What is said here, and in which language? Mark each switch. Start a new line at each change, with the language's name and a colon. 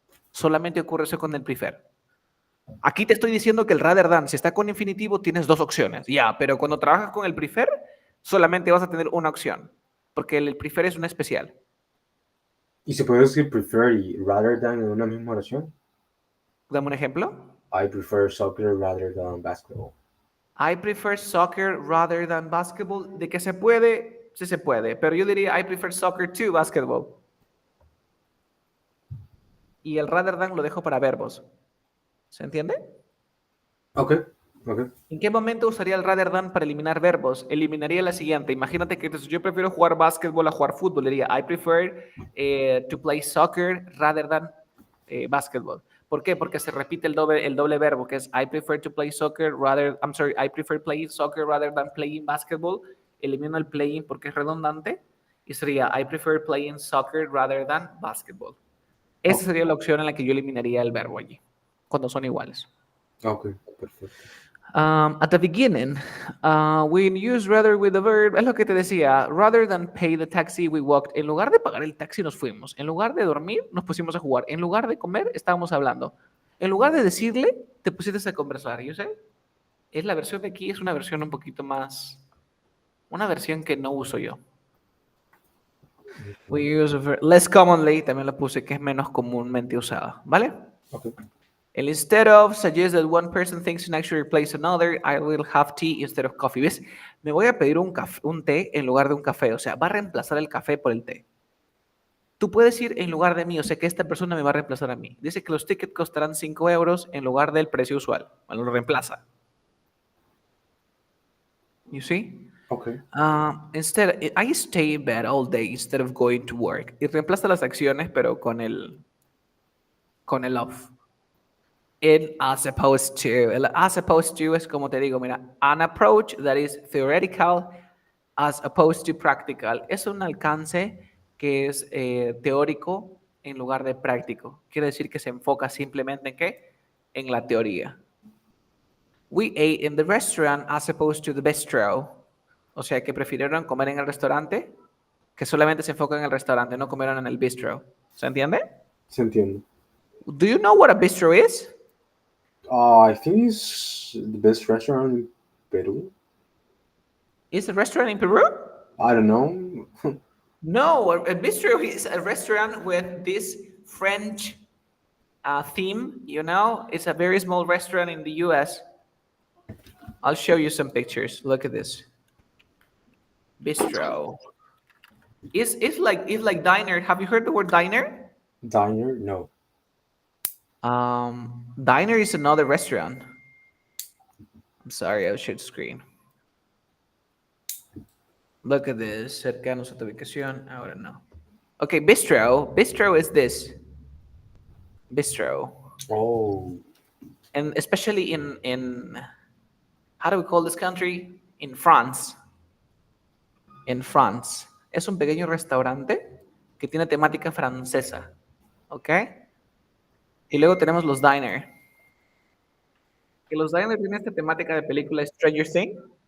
Spanish: Solamente ocurre eso con el prefer. Aquí te estoy diciendo que el rather than, si está con infinitivo, tienes dos opciones. Ya, pero cuando trabajas con el prefer, solamente vas a tener una opción. Porque el prefer es una especial. ¿Y se puede decir prefer y rather than en una misma oración? Dame un ejemplo.
English: I prefer soccer rather than basketball. I prefer soccer rather than basketball.
Spanish: De que se puede, sí se puede. Pero yo diría
English: I prefer soccer to basketball.
Spanish: Y el rather than lo dejo para verbos. ¿Se entiende? Ok. ¿En qué momento usaría el rather than para eliminar verbos? Eliminaría la siguiente. Imagínate que entonces, yo prefiero jugar básquetbol a jugar fútbol. Diría,
English: I prefer to play soccer rather than basketball.
Spanish: ¿Por qué? Porque se repite el doble verbo, que es
English: I prefer to play soccer I prefer playing soccer rather than playing basketball.
Spanish: Elimino el playing porque es redundante. Y sería,
English: I prefer playing soccer rather than basketball.
Spanish: Esa sería la opción en la que yo eliminaría el verbo allí, cuando son iguales. Ok, perfecto.
English: At the beginning, we use rather with the verb.
Spanish: Es lo que te decía.
English: Rather than pay the taxi, we walked.
Spanish: En lugar de pagar el taxi, nos fuimos. En lugar de dormir, nos pusimos a jugar. En lugar de comer, estábamos hablando. En lugar de decirle, te pusiste a conversar. Yo sé. Es la versión de aquí, es una versión un poquito más. Una versión que no uso yo.
English: We use a verb less commonly,
Spanish: también lo puse, que es menos comúnmente usada. ¿Vale? Okay.
English: El instead of suggest that one person thinks and actually replace another, I will have tea instead of coffee.
Spanish: ¿Ves? Me voy a pedir un té en lugar de un café. O sea, va a reemplazar el café por el té. Tú puedes ir en lugar de mí, o sea que esta persona me va a reemplazar a mí. Dice que los tickets costarán 5 euros en lugar del precio usual. Bueno, lo reemplaza.
English: You see? Okay. Instead, I stay in bed all day instead of going to work.
Spanish: Y reemplaza las acciones, pero con el of.
English: In as opposed to.
Spanish: El as opposed to es como te digo, mira,
English: an approach that is theoretical as opposed to practical.
Spanish: Es un alcance que es teórico en lugar de práctico. Quiere decir que se enfoca simplemente en ¿qué? En la teoría.
English: We ate in the restaurant as opposed to the bistro.
Spanish: O sea, que prefirieron comer en el restaurante, que solamente se enfocan en el restaurante, no comieron en el bistro. ¿Se entiende? Se entiende.
English: Do you know what a bistro is? I think it's the best restaurant in Peru. Is a restaurant in Peru? I don't know. No, a bistro is a restaurant with this French theme, you know? It's a very small restaurant in the US. I'll show you some pictures. Look at this. Bistro. It's like diner. Have you heard the word diner? Diner? No. Diner is another restaurant. I'm sorry, I'll share the screen. Look at this.
Spanish: Cercanos a tu ubicación. Ahora no.
English: Okay, bistro. Bistro is this. Bistro. Oh. And especially in how do we call this country? In France. En France.
Spanish: Es un pequeño restaurante que tiene temática francesa. ¿Ok? Y luego tenemos los diner. Que los diner tienen esta temática de película Stranger Things.